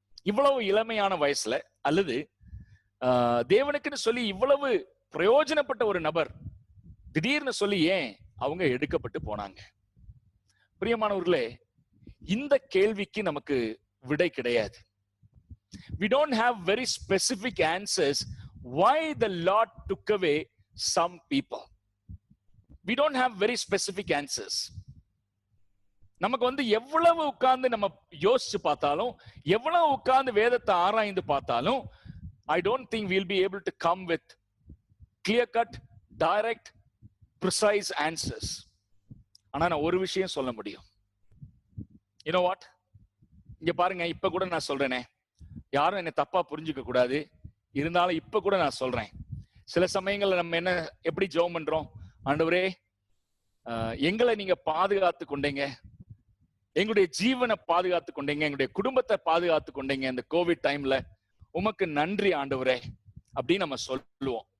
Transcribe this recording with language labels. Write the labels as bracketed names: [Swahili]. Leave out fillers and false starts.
[Tamil] இவ்வளவு இளமையான வயசுல, அல்லது தேவனுக்குன்னு சொல்லி இவ்வளவு பிரயோஜனப்பட்ட ஒரு நபர் திடீர்னு சொல்லி ஏன் அவங்க எடுக்கப்பட்டு போனாங்க? பிரியமானவர்களே, இந்த கேள்விக்கு நமக்கு விடை கிடையாது. [English] We don't have very specific answers why the Lord took away some people. We don't have very specific answers. [Tamil] நமக்கு எவ்வளவு உட்கார்ந்து நம்ம யோசிச்சு பார்த்தாலும், எவ்வளவு உட்கார்ந்து வேதத்தை ஆராய்ந்து பார்த்தாலும், [English] I don't think we'll be able to come with clear-cut, direct, precise answers. [Tamil] ஆனா நான் ஒரு விஷயம் சொல்ல முடியும். [English] You know what? [Tamil] இங்க பாருங்க, இப்ப கூட நான் சொல்றேனே, யாரும் என்னை தப்பா புரிஞ்சுக்க கூடாது, இருந்தாலும் இப்ப கூட நான் சொல்றேன். சில சமயங்கள்ல நம்ம எப்படி ஜெபம் பண்றோம், ஆண்டவரே எங்களை நீங்க பாதுகாத்து கொண்டீங்க, எங்களுடைய ஜீவனை பாதுகாத்து கொண்டீங்க, எங்களுடைய குடும்பத்தை பாதுகாத்து கொண்டீங்க இந்த கோவிட் டைம்ல, உமக்கு நன்றி ஆண்டவரே அப்படின்னு நம்ம சொல்லுவோம்.